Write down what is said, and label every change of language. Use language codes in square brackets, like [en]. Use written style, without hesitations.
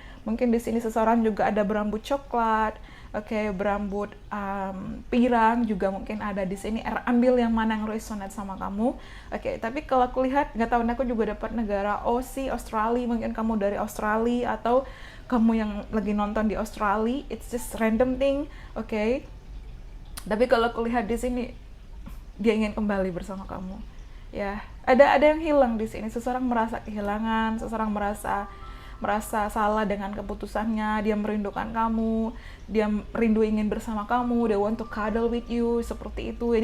[id] Mungkin di sini seseorang juga ada berambut coklat, oke, berambut pirang juga mungkin ada di sini. Ambil yang mana yang resonate sama kamu, oke. Tapi kalau aku lihat, nggak tahu, aku juga dapat negara Aussie, Australia. Mungkin kamu dari Australia atau kamu yang lagi nonton di Australia. [en] It's just random thing, oke. [id] Tapi kalau aku lihat di sini, dia ingin kembali bersama kamu, ya. Ada yang hilang di sini. Seseorang merasa kehilangan, seseorang merasa salah dengan keputusannya, dia merindukan kamu, dia rindu ingin bersama kamu, dia [en] want to cuddle with you, [id] seperti itu.